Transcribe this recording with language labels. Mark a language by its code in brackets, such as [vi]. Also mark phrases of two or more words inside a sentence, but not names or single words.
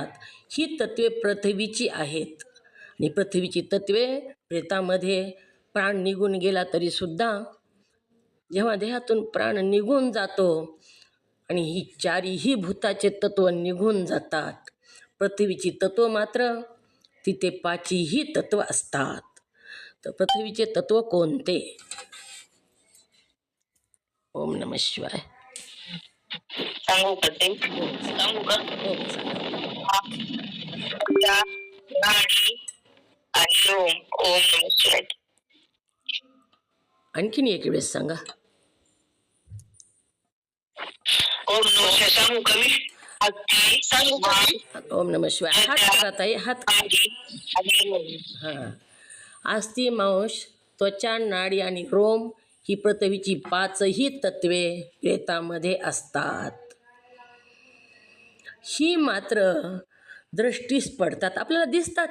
[mr] ही तत्वे पृथ्वीची आहेत आणि पृथ्वीची तत्वे प्रेतामध्ये प्राण निघून गेला तरीसुद्धा जेव्हा देहातून प्राण निघून जातो आणि ही चारीही भूताचे तत्व निघून जातात, पृथ्वीची तत्व मात्र तिथे 5ही तत्व असतात. तर पृथ्वीचे तत्व कोणते? [sa] ओम नमः शिवाय. [mr] सांगू का ते? सांगू का? नाडी आणि ओम. [sa] ओम नमः शिवाय. [mr] आणखीन एक वेळेस सांगा. [sa] ओम नमः शिवाय [mr] सांगू का मी? सांगू का? [sa] ओम नमः शिवाय. [mr] हात करा ताई, हात. हां. अस्थि, मांस, त्वचा, नाडी आणि रोम ही पृथ्वीची 5ही तत्वे प्रेतामध्ये असतात. ही मात्र दृष्टीस पडतात, आपल्याला दिसतात.